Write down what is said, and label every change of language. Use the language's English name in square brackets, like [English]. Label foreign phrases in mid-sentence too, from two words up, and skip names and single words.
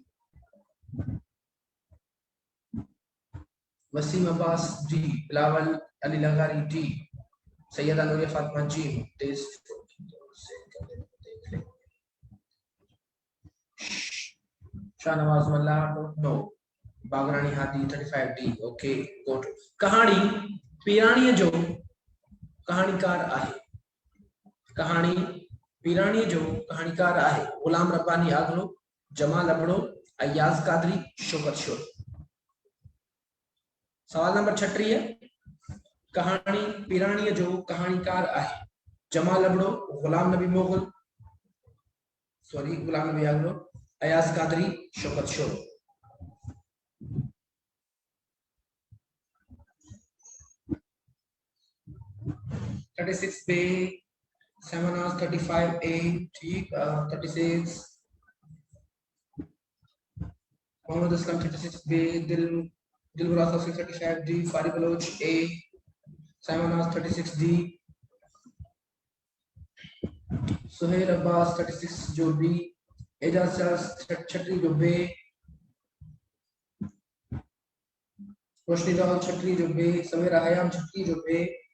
[Sindhi] वसीम अब्बास डी, बिलावल अली लगारी डी, सैयदा नूरिया फातिमा जी। शाहनवाज मल्ला नो, बागरानी हादी 35 डी। [English] OK good. [Sindhi] कहानी पीरानी जो कहानीकार आहे। कहानी पीरानी जो कहानीकार आहे गुलाम रब्बानी आगलो, जमाल अबड़ो, अयाज कादरी, शौकत शोर। सवाल नंबर 36, कहानी पीरानी जो कहानीकार आहे जमाल अबड़ो, गुलाम नबी मोगल, गुलाम नबी आगलो, अयाज कादरी, शौकत शोर। 36 पे, Samanas 35A, ठीक। 36 मोहम्मद असलम 36B, दिलबरास 35D, फारी बलोच A, Samanas 36D, सुहेल अब्बास 36 जो B, एजाज 36 जो B, रोशनी जवाल 36 जो B, सवेरा हयाम 36 जो B,